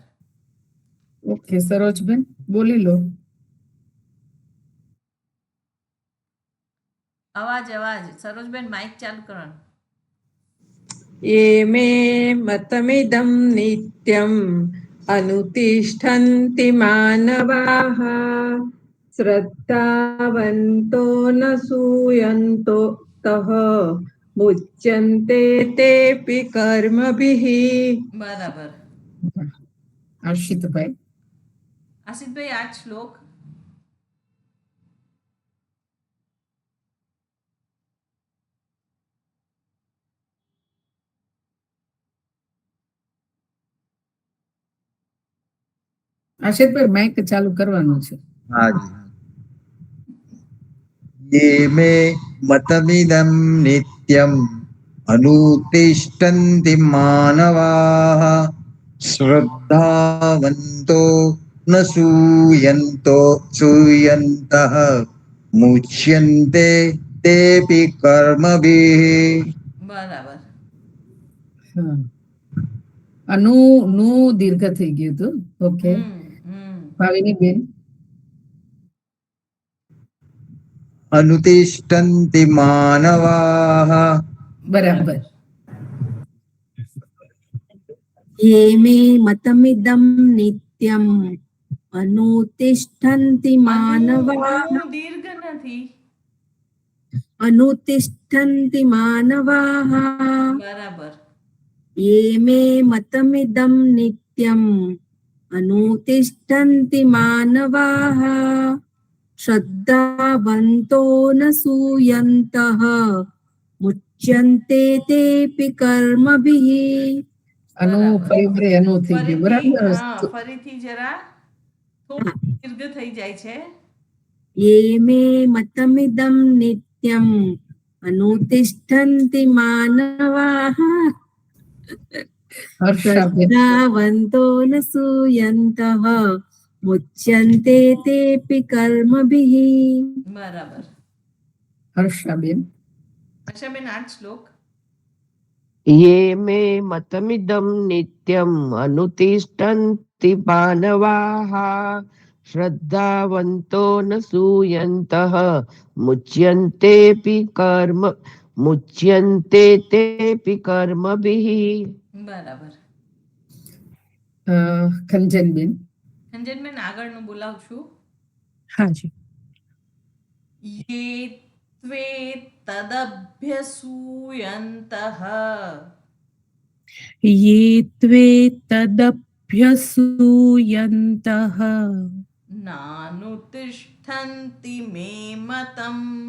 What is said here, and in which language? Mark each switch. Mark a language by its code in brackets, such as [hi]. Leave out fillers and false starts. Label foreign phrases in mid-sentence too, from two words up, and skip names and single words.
[gu] ઓકે, સરોજબેન બોલી લો. અવાજ અવાજ સરોજબેન, માઇક ચાલુ કરવાનું. [sa] યે મે મતમિદં નિત્યમ अनुतिष्ठन्ति मानवाः श्रद्धावन्तो न सूयन्तो तः मुच्यन्ते तेऽपि कर्मभिः. [gu] બરાબર. હર્ષિતભાઈ આશિષભાઈ આ જ શ્લોક. આશિષભાઈ માઇક ચાલુ કરવાનું છે. [hi] हाँ जी. [sa] ये मे मतमिदं नित्यम् अनुतिष्ठन्ति मानवाः श्रद्धावन्तो न सूयन्तः मुच्यन्ते तेऽपि कर्मभिः. [gu] બરાબર. હા. અનુ નું દીર્ઘ થઈ ગયું હતું. ઓકે ભાવિની બેન [sa] अनुतिष्ठन्ति मानवाः. [gu] બરાબર. [sa] ये मे मतमिदं नित्यम् अनुतिष्ठन्ति मानवाः [gu] અનુ દીર્ઘ નથી. [sa] अनुतिष्ठन्ति मानवाः [gu] બરાબર. [sa] ये मे मतमिदं नित्यम् अनुतिष्ठन्ति मानवाः श्रद्धावन्तो न सूयन्तः मुच्यन्ते तेऽपि कर्मभिः. [gu] અનુ ફરી અનુ થઈ ગયું. બરાબર. ફરીથી જરા થોડું દીર્ઘ થઈ જાય છે. [sa] ये मे मतमिदं नित्यम् अनुतिष्ठन्ति मानवाः [gu] હર્ષાબેન [sa] श्रद्धावन्तो न सूयन्तः मुच्यन्ते तेऽपि कर्मभिः. [gu] બરાબર. હર્ષાબેન આશાબેન આ જ શ્લોક. [sa] ये मे मतमिदं नित्यम् अनुतिष्ठन्ति मानवाः श्रद्धावन्तो न सूयन्तः मुच्यन्ते तेऽपि कर्मभिः. [gu] બરાબર. ખંજનબેન ખંજનબેન આગળનું બોલાવું છું. હા જી. [sa] ये त्वे तदभ्यसूयन्तः ये त्वे तदभ्यसूयन्तः नानुतिष्ठन्ति मे मतम्